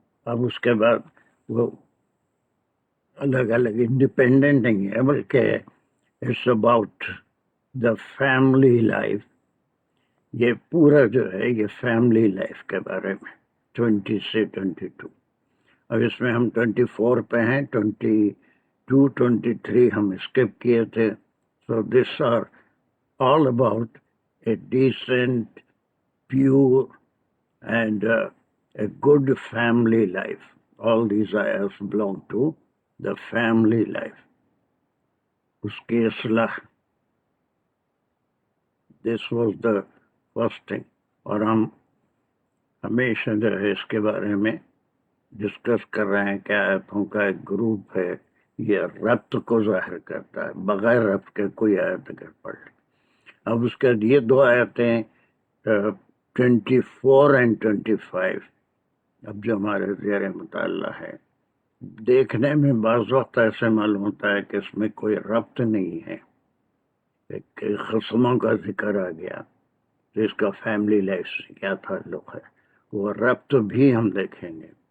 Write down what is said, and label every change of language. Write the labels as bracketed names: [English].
[Urdu] اب اس کے بعد وہ الگ الگ انڈیپینڈنٹ نہیں ہے، بلکہ [English] It's about the family life. [Urdu] یہ پورا جو ہے یہ فیملی لائف کے بارے میں 20 سے 22. اب اس میں ہم 24 پہ ہیں، 22 23 ہم اسکپ کیے تھے. [English] So this are all about a decent, pure, and a good family life. All these ayahs belong to the family life. [Urdu] Uski islah. [English] This was the first thing. [Urdu] اور ہم ہمیشہ جو ہے اس کے بارے میں ڈسکس کر رہے ہیں کہ آیتوں کا ایک گروپ ہے، یہ ربط کو ظاہر کرتا ہے، بغیر ربط کے کوئی آیت اگر پڑھ لیں. اب اس کے یہ دو آیتیں 24 اینڈ 25 اب جو ہمارے زیر مطالعہ ہے، دیکھنے میں بعض وقت ایسے معلوم ہوتا ہے کہ اس میں کوئی ربط نہیں ہے، ایک قسموں کا ذکر آ گیا تو اس کا فیملی لائف سے کیا تعلق ہے، وہ ربط بھی ہم دیکھیں گے.